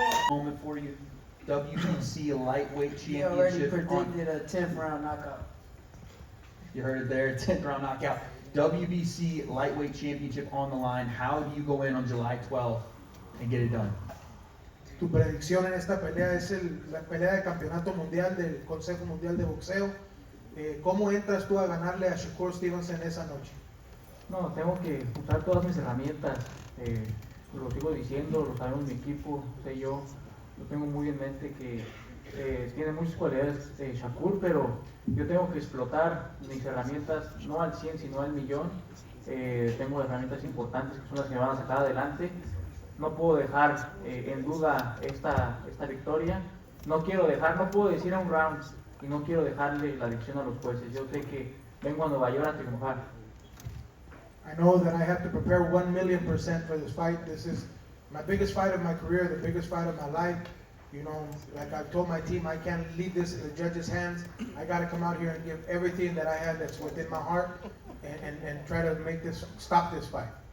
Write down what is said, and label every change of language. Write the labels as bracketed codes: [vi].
[en] Moment for you. WBC lightweight He already championship. predicted a 10th round knockout. You heard it there, 10th round knockout. WBC lightweight championship on the line. How do you go in on July 12th and get it done? [es] Tu predicción en esta pelea es la pelea de campeonato mundial del Consejo Mundial de Boxeo. ¿Cómo entras tú a ganarle a Shakur Stevenson esa noche? No, tengo que usar todas mis herramientas. Lo sigo diciendo, lo sabemos mi equipo, sé yo. Lo tengo muy en mente que tiene muchas cualidades Shakur, pero yo tengo que explotar mis herramientas no al 100 sino al millón. Tengo herramientas importantes que son las que me van a sacar adelante. No puedo dejar en duda esta victoria. No puedo decir a un round y no quiero dejarle la lección a los jueces. Yo sé que vengo a Nueva York a triunfar. [en] I know that I have to prepare 1,000,000% for this fight. This is my biggest fight of my career, the biggest fight of my life. Like I've told my team, I can't leave this in the judges' hands. I got to come out here and give everything that I have that's within my heart and try to stop this fight.